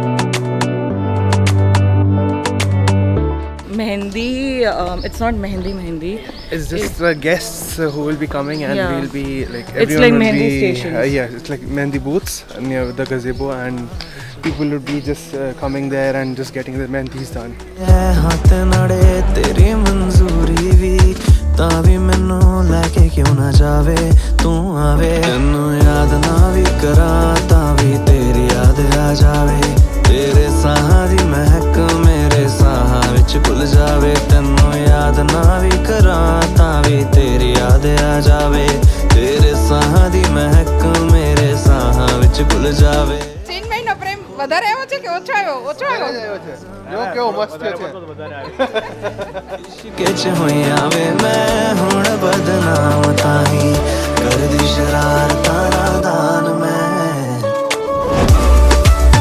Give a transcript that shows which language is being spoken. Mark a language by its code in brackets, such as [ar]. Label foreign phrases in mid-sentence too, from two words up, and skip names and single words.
[en] Mehendi, it's not Mehendi. It's just the guests who will be coming and Yeah. we'll be like It's everyone like will Mehendi be, stations. yeah, it's like Mehendi booths near the gazebo and people would be just coming there and just getting their mehendis done. [pa] ਹੱਥ ਨੜੇ ਤੇਰੀ ਮਨਜ਼ੂਰੀ ਵੀ ਤਾਂ ਵੀ ਮੈਨੂੰ ਲੈ ਕੇ ਕਿਉਂ ਨਾ ਜਾਵੇ ਤੂੰ ਆਵੇ ਤੈਨੂੰ ਯਾਦ ਨਾ ਵੀ ਕਰਾਂ ਤਾਂ ਵੀ ਤੇਰੀ ਯਾਦ ਆ ਜਾਵੇ ਤੇਰੇ ਸਾਹਾਂ ਦੀ ਮਹਿਕ ਮੇਰੇ ਸਾਹਾਂ ਵਿੱਚ ਘੁਲ ਜਾਵੇ ਤੈਨੂੰ ਯਾਦ ਨਾ ਵੀ ਕਰਾਂ ਤਾਂ ਵੀ ਤੇਰੀ ਯਾਦ ਆ ਜਾਵੇ ਤੇਰੇ ਸਾਹਾਂ ਦੀ ਮਹਿਕ ਮੇਰੇ ਸਾਹਾਂ ਵਿੱਚ ਘੁਲ ਜਾਵੇ [gu] ચીન મહિનો પ્રેમ વધારે આવ્યો છે કે ઓછો આવ્યો જો કેવો મસ્ત છે [pa] ਇਸ਼ਕ ਚ ਹੋਇਆ ਵੇ ਮੈਂ ਹੁਣ ਬਦਨਾਮ ਤਾਹੀਂ ਕਰਦੀ ਸ਼ਰਾਰਤਾਂ ਨਾਦਾਨ ਮੈਂ